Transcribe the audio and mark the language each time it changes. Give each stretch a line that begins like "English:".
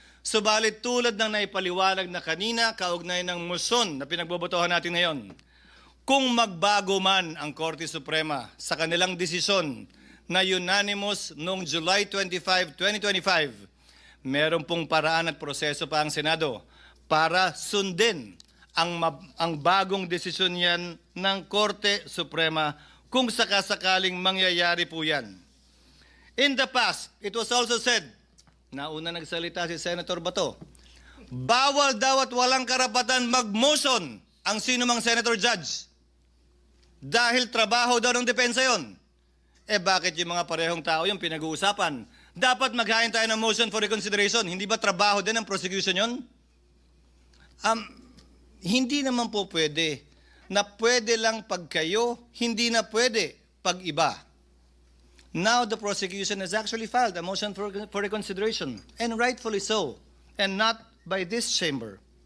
Filipino: Subalit tulad ng naipaliwanag na kanina kaugnay ng motion na pinagbobotohan natin ngayon, kung magbago man ang Korte Suprema sa kanilang desisyon na unanimous noong July 25, 2025, meron pong paraan at proseso pa ang Senado para sundin ang bagong desisyon yan ng Korte Suprema kung sakasakaling mangyayari po yan.
English: In the past, it was also said,
Filipino: nauna nagsalita si Senator Bato, bawal daw at walang karapatan mag-motion ang sino mang senator judge dahil trabaho daw ng depensa yon. Bakit yung mga parehong tao yung pinag-uusapan? Dapat maghain tayo ng motion for reconsideration. Hindi ba trabaho din ng prosecution yon? Hindi naman po pwede na pwede lang pag kayo, hindi na pwede pag iba.
English: Now the prosecution has actually filed a motion for reconsideration, and rightfully so, and not by this chamber.